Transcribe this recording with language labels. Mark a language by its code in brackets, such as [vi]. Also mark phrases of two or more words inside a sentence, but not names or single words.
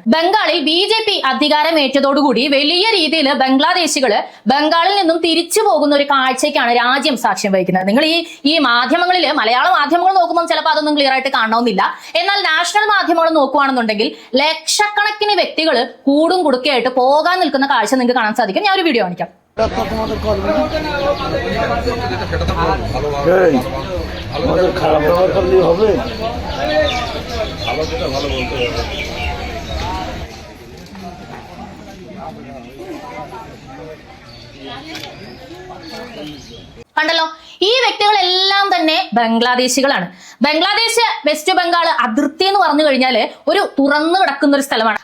[ml] ബംഗാളിൽ BJP അധികാരമേറ്റതോടുകൂടി വലിയ രീതിയിൽ ബംഗ്ലാദേശികള് ബംഗാളിൽ നിന്നും തിരിച്ചു പോകുന്ന ഒരു കാഴ്ചയ്ക്കാണ് രാജ്യം സാക്ഷ്യം വഹിക്കുന്നത്. നിങ്ങൾ ഈ മാധ്യമങ്ങളിൽ, മലയാള മാധ്യമങ്ങൾ നോക്കുമ്പോൾ ചിലപ്പോൾ അതൊന്നും ക്ലിയർ ആയിട്ട് കാണണമെന്നില്ല. എന്നാൽ നാഷണൽ മാധ്യമങ്ങൾ നോക്കുകയാണെന്നുണ്ടെങ്കിൽ ലക്ഷക്കണക്കിന് വ്യക്തികൾ കൂടും കുടുക്കയായിട്ട് പോകാൻ നിൽക്കുന്ന കാഴ്ച നിങ്ങൾക്ക് കാണാൻ സാധിക്കും. ഞാൻ ഒരു വീഡിയോ കാണിക്കാം. [bn] খারাপ ব্যবহার করলে হবে? [ml] കണ്ടല്ലോ, ഈ വ്യക്തികളെല്ലാം തന്നെ ബംഗ്ലാദേശികളാണ്. ബംഗ്ലാദേശ് വെസ്റ്റ് ബംഗാൾ അതിർത്തി എന്ന് പറഞ്ഞു കഴിഞ്ഞാല് ഒരു തുറന്നു കിടക്കുന്ന ഒരു സ്ഥലമാണ്.